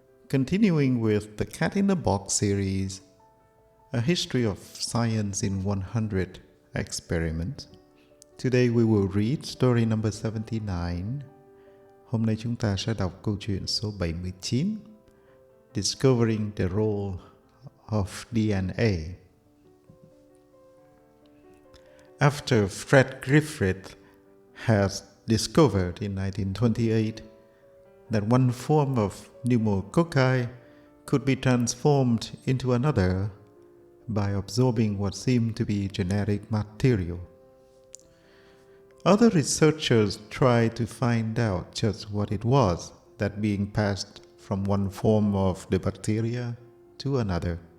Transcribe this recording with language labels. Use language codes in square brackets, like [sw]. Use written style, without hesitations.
[en] Continuing with the Cat in the Box series, a history of science in 100 experiments. Today we will read story number 79. [vi] Hôm nay chúng ta sẽ đọc câu chuyện số 79, [en] Discovering the Role of DNA. After Fred Griffith has discovered in 1928 that one form of pneumococci could be transformed into another by absorbing what seemed to be genetic material, other researchers tried to find out just what it was that being passed from one form of the bacteria to another.